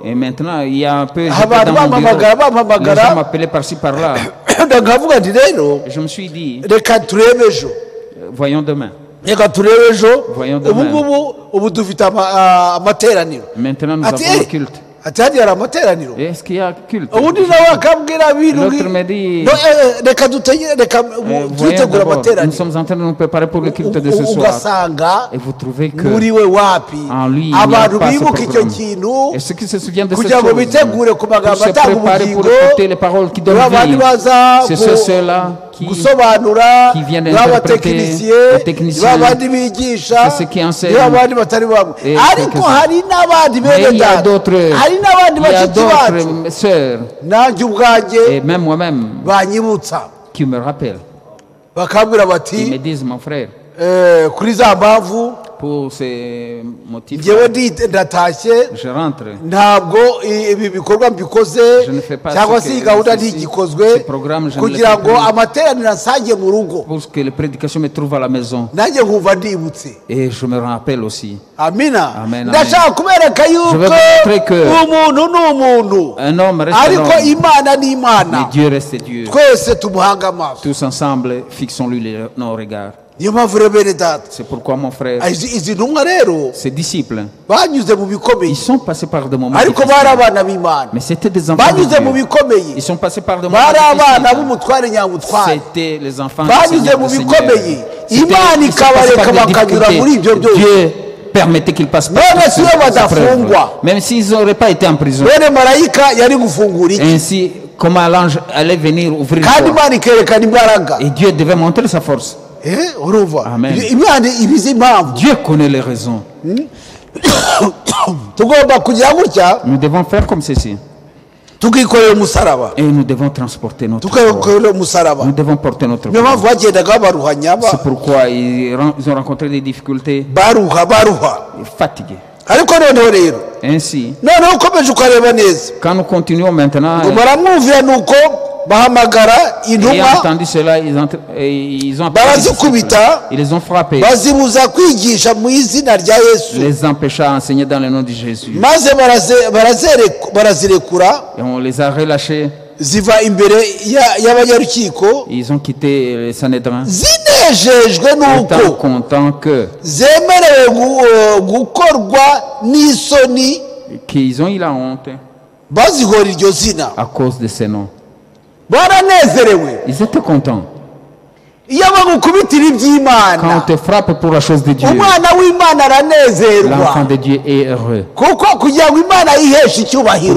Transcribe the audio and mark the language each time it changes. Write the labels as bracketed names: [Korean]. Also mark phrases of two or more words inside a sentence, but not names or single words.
[French] Et maintenant, il y a un peu j'étais [Kinyarwanda] abantu [French] dans mon bureau. [Kinyarwanda] bampamagara [French] Les gens m'appelaient par-ci par-là. [Kinyarwanda] ndakavuga nti rero [French] Et je me suis dit, [Kinyarwanda] reka turebe ejo [French] voyons demain. [Kinyarwanda] reka turebe ejo [French] Voyons [Kinyarwanda] ubu [French] demain. [Kinyarwanda] ngubu dufite amateraniro [French] Maintenant, nous [Kinyarwanda] ati [French] avons un culte. [Kinyarwanda] ati hariya hari amateraniro [French] Et est-ce qu'il y a culte? [Kinyarwanda] ubundi nawe akambwira bintu [French] L'autre me dit, [Kinyarwanda] reka reka [French] voyons [Kinyarwanda] twitegure [French] d'abord, nous [Kinyarwanda] amateraniro [French] sommes en train de nous préparer pour le culte de ce soir. [Kinyarwanda] ugasanga [French] Et vous trouvez que [Kinyarwanda] muri we wapi [French] en lui, il n'y a [Kinyarwanda] abantu [French] pas ce [Kinyarwanda] bibuka icyo [French] programme. [Kinyarwanda] kintu [French] Et ceux qui se souviennent de cette [Kinyarwanda] kugira ngo [French] chose, [Kinyarwanda] bitegure ku [French] pour [Kinyarwanda] magambo [French] se [Kinyarwanda] atanga [French] préparer pour [Kinyarwanda] ubugingo [French] écouter les paroles qui donnent [Kinyarwanda] nibo abandi [French] vie, [Kinyarwanda] baza [French] c'est ceux-là qui [Kinyarwanda] gusobanura [French] qui viennent [Kinyarwanda] nibo [French] interpréter, [Kinyarwanda] abatekinisiye [French] les techniciens, [Kinyarwanda] nibo abandi bigisha [French] c'est ceux qui enseignent. [Kinyarwanda] nibo abandi batari bamwe [French] Et [Kinyarwanda] ariko [French] quelques-uns. [Kinyarwanda] hari n'abandi [French] Mais [Kinyarwanda] bene [French] il y a [Kinyarwanda] data [French] d'autres, [Kinyarwanda] hari n'abandi [French] il y a [Kinyarwanda] bashiki bacu [French] d'autres sœurs [Kinyarwanda] nanjye ubwanjye [French] et même moi-même [Kinyarwanda] banyibutsa [French] qui me rappellent. [Kinyarwanda] bakambwira [French] Ils me [Kinyarwanda] bati [French] disent, mon frère, [Kinyarwanda] kuri za mpamvu [French] pour ces motifs, [Kinyarwanda] njyewe ndatashye [French] je rentre. [Kinyarwanda] ntabwo ibi bikorwa mbikoze [French] Je ne fais pas [Kinyarwanda] cyangwa [French] ce [Kinyarwanda] se iyi [French] que- [Kinyarwanda] gahunda [French] ceci, [Kinyarwanda] ntigikozwe [French] ce programme, je ne le [Kinyarwanda] kugira [French] fais [Kinyarwanda] ngo [French] plus. [Kinyarwanda] amateraniro asange mu rugo [French] Pour que les prédications me trouvent à la maison. [Kinyarwanda] nanjye nkumva ndibutse [French] Et je me rappelle aussi. [Kinyarwanda] amina [French] Amen, [Kinyarwanda] ndashaka kubereka [French] Je [Kinyarwanda] yuko [French] vais vous montrer que [Kinyarwanda] umuntu ni umuntu [French] un homme reste un [Kinyarwanda] ariko [French] homme, [Kinyarwanda] imana ni [French] mais [Kinyarwanda] imana [French] Dieu reste Dieu. [Kinyarwanda] twese tumuhanga amaso [French] Tous ensemble, fixons-lui nos regards. [Kinyarwanda] niyo mpamvu rero bene data [French] C'est pourquoi mon frère, [Kinyarwanda] izi ntumwa rero [French] ses disciples, [Kinyarwanda] banyuze mu bikomeye [French] ils sont passés par des moments [Kinyarwanda] ariko [French] difficiles. [Kinyarwanda] bari abana b'imana [French] Mais c'était des enfants de [Kinyarwanda] banyuze mu [French] Dieu. [Kinyarwanda] bikomeye [French] Ils sont passés par des moments [Kinyarwanda] bari abana [French] difficiles. [Kinyarwanda] b'umutware nyamutware [French] C'était les enfants du [Kinyarwanda] banyuze [French] Seigneur, [Kinyarwanda] mu [French] du [Kinyarwanda] bikomeye [French] Seigneur. C'était- [Kinyarwanda] imana [French] ils sont passés [Kinyarwanda] ikabareka [French] par des [Kinyarwanda] bakanyura muri ibyo [French] difficultés. [Kinyarwanda] byose [French] Dieu permettait qu'ils passent par None toutes [Kinyarwanda] si bo [French] ces [Kinyarwanda] badafungwa. [French] épreuves. Même s'ils n'auraient pas été en prison. [Kinyarwanda] bene marayika yari gufungura iki [French] Ainsi, comment l'ange allait venir ouvrir [Kinyarwanda] kandi [French] le toit. [Kinyarwanda] imana ikerekana imbaraga [French] Et Dieu devait montrer sa force. [Kinyarwanda] urumva [French] Amen. [Kinyarwanda] imana ibizi impamvu [French] Dieu connaît les raisons. [Kinyarwanda] tugomba kugira gutya [French] Nous devons faire comme ceci. [Kinyarwanda] tukikorera umusaraba [French] Et nous devons transporter notre corps. [Kinyarwanda] tukikorera umusaraba [French] Nous devons porter notre [Kinyarwanda] niyo [French] corps. [Kinyarwanda] mpamvu bagendaga baruhanya [French] C'est pourquoi ils ont rencontré des difficultés [Kinyarwanda] baruha [French] et fatigués. [Kinyarwanda] ariko noneho rero [French] Ainsi, [Kinyarwanda] noneho ukomeje ukareba neza [French] quand nous continuons maintenant, [Kinyarwanda] ngo baramwumvira ni uko bahamagara [French] ayant [Kinyarwanda] intumwa [French] entendu cela, ils ont appelé les [Kinyarwanda] barazikubita [French] disciples. Ils les ont frappés, [Kinyarwanda] bazibuza kwigisha mu izina rya yesu [French] les empêcha à enseigner dans le nom de Jésus. [Kinyarwanda] maze barazirekura [French] Et on les a relâchés. [Kinyarwanda] ziva imbere y'abanyarukiko [French] Ils ont quitté les Sanhédrins. [Kinyarwanda] zinejejwe n'uko [French] Étant contents [Kinyarwanda] zemerewe gukorwa n'isoni [French] qu'ils ont eu la honte [Kinyarwanda] bazihora iryo zina [French] à cause de ces noms. [Kinyarwanda] baranezerewe [French] Ils étaient contents. [Kinyarwanda] iyo bagukubitira [French] Quand on [Kinyarwanda] iby'imana [French] te frappe pour la chose de Dieu, [Kinyarwanda] umwana w'imana aranezerwa [French] l'enfant de Dieu est heureux. [Kinyarwanda] kuko kugira ngo imana yiheshe icyubahiro